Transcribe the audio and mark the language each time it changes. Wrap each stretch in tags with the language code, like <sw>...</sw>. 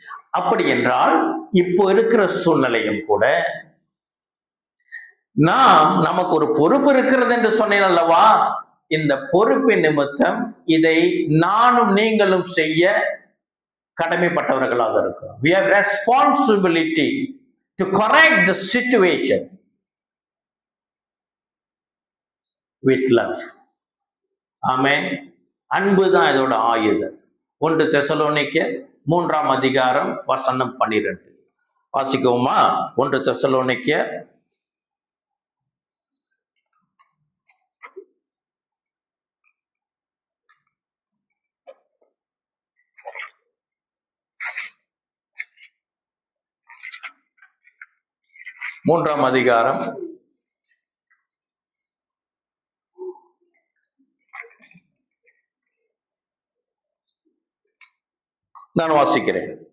<ta>அப்படி என்றால் இப்போ இருக்கிற சூழ்நிலையும் கூட நமக்கு ஒரு பொறுப்பு இருக்கிறது என்று சொன்னேன் அல்லவா? இந்த பொறுப்பின் நிமித்தம் இதை நானும் நீங்களும் செய்ய கடமைப்பட்டவர்களாக இருக்கிறோம்.</ta> <en>We have responsibility to correct the situation with love.</en> <ta>ஆமென். அன்பு தான் இதோட ஆயுதம். 1 தெசலோனிக்கர் 3ஆம் அதிகாரம் வசனம் 12 வாசிக்குவோமா? 1 தெசலோனிக்கர் 3ஆம் அதிகாரம் 4 வாசிக்கிறேன்.</ta>